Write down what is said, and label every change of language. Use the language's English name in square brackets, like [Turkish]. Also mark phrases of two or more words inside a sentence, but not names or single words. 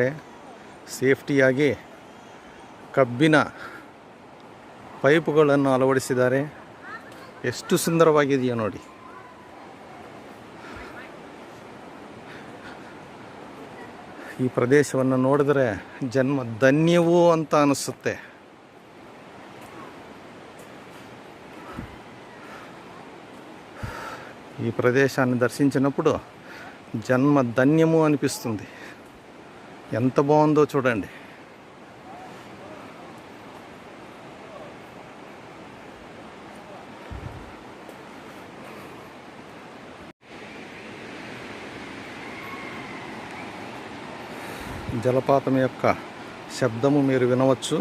[Kannada] ಸೇಫ್ಟಿಯಾಗಿ ಕಬ್ಬಿನ ಪೈಪುಗಳನ್ನು ಅಳವಡಿಸಿದ್ದಾರೆ. ಎಷ್ಟು ಸುಂದರವಾಗಿದೆಯೋ ನೋಡಿ. ಈ ಪ್ರದೇಶವನ್ನು ನೋಡಿದ್ರೆ ಜನ್ಮ ಧನ್ಯವೂ ಅಂತ ಅನಿಸುತ್ತೆ. [Telugu] ఈ ప్రదేశాన్ని దర్శించినప్పుడు జన్మ ధన్యము అనిపిస్తుంది. ఎంత బాగుందో చూడండి. జలపాతం యొక్క శబ్దము మీరు వినవచ్చు.